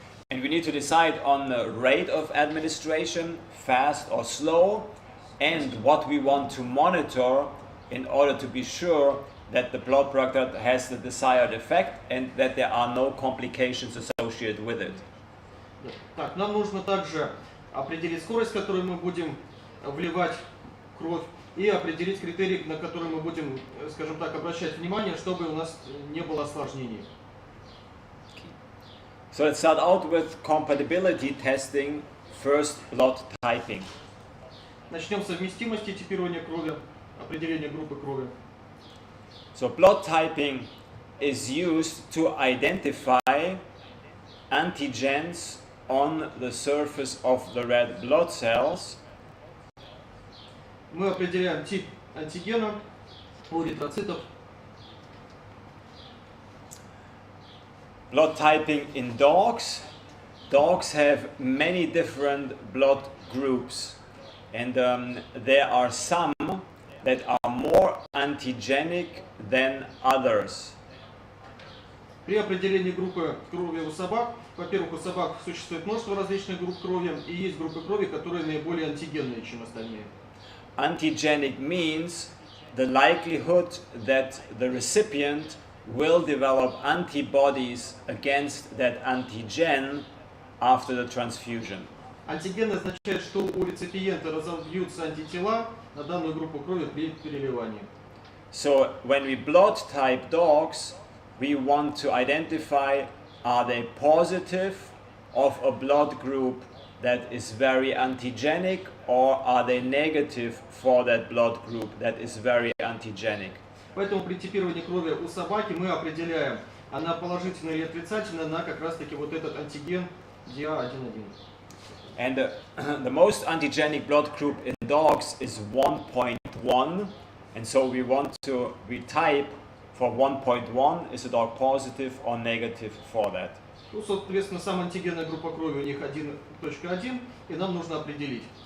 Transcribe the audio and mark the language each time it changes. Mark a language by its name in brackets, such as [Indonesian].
[English] And we need to decide on the rate of administration, fast or slow, and what we want to monitor in order to be sure that the blood product has the desired effect and that there are no complications associated with it. [Russian] Так, нам нужно также определить скорость, с которой мы будем вливать кровь, и определить критерии, на которые мы будем, скажем так, обращать внимание, чтобы у нас не было осложнений. [English] So let's start out with compatibility testing, first blood typing. [Russian] Начнем с совместимости типирования крови, определения группы крови. [English] So blood typing is used to identify antigens on the surface of the red blood cells. [Russian] Мы определяем тип антигена у эритроцитов. [English] Blood typing in dogs. Dogs have many different blood groups, and there are some that are more antigenic than others. [Russian] При определении группы крови у собак, во-первых, у собак существует множество различных групп крови, и есть группы крови, которые наиболее антигенные, чем остальные. [English] Antigenic means the likelihood that the recipient will develop antibodies against that antigen after the transfusion. [Russian] Антиген означает, что у реципиента разовьются антитела на данную группу крови при переливании. [English] So when we blood type dogs, we want to identify, are they positive of a blood group that is very antigenic, or are they negative for that blood group that is very antigenic. [Russian] Поэтому при типировании крови у собаки мы определяем, она положительная или отрицательная на как раз таки вот этот антиген DA11. [English] And the most antigenic blood group in dogs is 1.1, and so we type for 1.1, is the dog positive or negative for that. [Russian] Ну, соответственно, самая антигенная группа крови у них 1.1, и нам нужно определить.